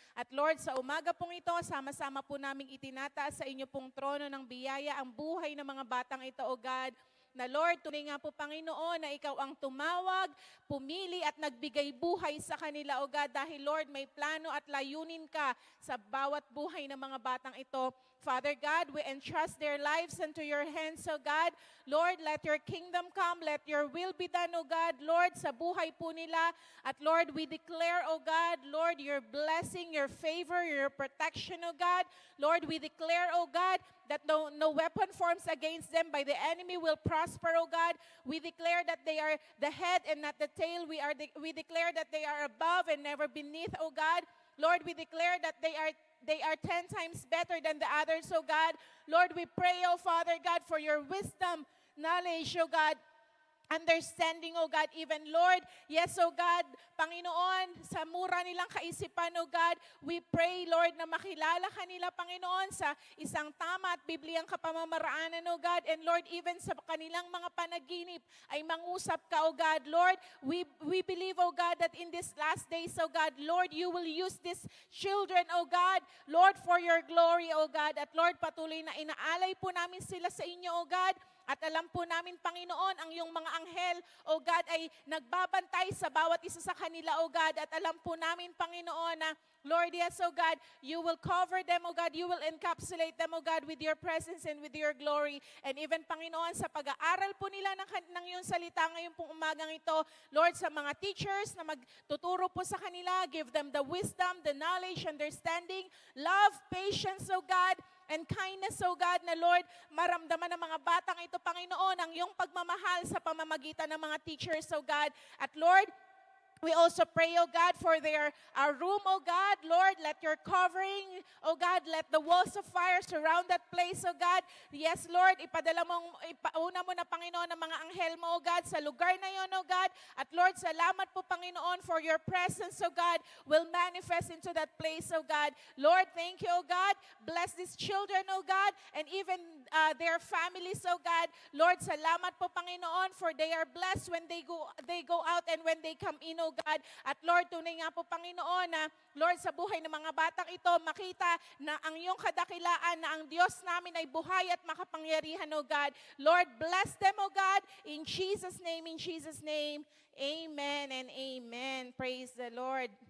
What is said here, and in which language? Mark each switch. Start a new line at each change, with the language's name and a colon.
Filipino: At Lord, sa umaga pong ito, sama-sama po naming itinataas sa inyo pong trono ng biyaya ang buhay ng mga batang ito, O God. Na Lord, tunay nga po, Panginoon, na ikaw ang tumawag, pumili at nagbigay buhay sa kanila, O God. Dahil Lord, may plano at layunin ka sa bawat buhay ng mga batang ito.
English: Father God, we entrust their lives into your hands, O God. Lord, let your kingdom come, let your will be done, O God. Lord,
Filipino: sa buhay po nila.
English: At Lord, we declare, O God, Lord, your blessing, your favor, your protection, O God. Lord, we declare, O God, that no weapon forms against them by the enemy will prosper, O God. We declare that they are the head and not the tail. We declare that they are above and never beneath, O God. Lord, we declare that they are 10 times better than the others, O God. Lord, we pray, O Father God, for your wisdom, knowledge, O God, understanding, O God, even, Lord, yes, O God,
Filipino: Panginoon, sa mura nilang kaisipan, O God,
English: we pray,
Filipino: Lord, na makilala kanila, Panginoon, sa isang tama at Bibliyang kapamamaraanan, O God. And Lord, even sa kanilang mga panaginip ay mangusap ka, O God.
English: Lord, we believe, O God, that in these last days, O God, Lord, you will use these children, O God, Lord, for your glory, O God.
Filipino: At Lord, patuloy na inaalay po namin sila sa inyo, O God. At alam po namin, Panginoon, ang iyong mga anghel, O God, ay nagbabantay sa bawat isa sa kanila, O God. At alam po namin, Panginoon, na
English: Lord, yes, O God, you will cover them, O God. You will encapsulate them, O God, with your presence and with your glory.
Filipino: And even, Panginoon, sa pag-aaral po nila ng iyong salita ngayon pong umagang ito, Lord, sa mga teachers na magtuturo po sa kanila,
English: give them the wisdom, the knowledge, understanding, love, patience, O God, and kindness,
Filipino: O God, na Lord, maramdaman ng mga batang ito, Panginoon, ang iyong pagmamahal sa pamamagitan ng mga teachers, O God.
English: At Lord, we also pray, O God, for our room, O God. Lord, let your covering, O God, let the walls of fire surround that place, O God.
Filipino: Yes, Lord, ipauna mo na, Panginoon, ang mga anghel mo, O God, sa lugar na yon, O God.
English: At Lord,
Filipino: salamat po,
English: Panginoon, for your presence, O God, will manifest into that place, O God. Lord, thank you, O God. Bless these children, O God, and even their families, O God. Lord,
Filipino: salamat po,
English: Panginoon, for they are blessed when they go out and when they come in, O God.
Filipino: At Lord, tunay nga po, Panginoon, na Lord, sa buhay ng mga batang ito, makita na ang iyong kadakilaan na ang Diyos namin ay buhay at makapangyarihan, O God.
English: Lord, bless them, O God, in Jesus' name, amen and amen. Praise the Lord.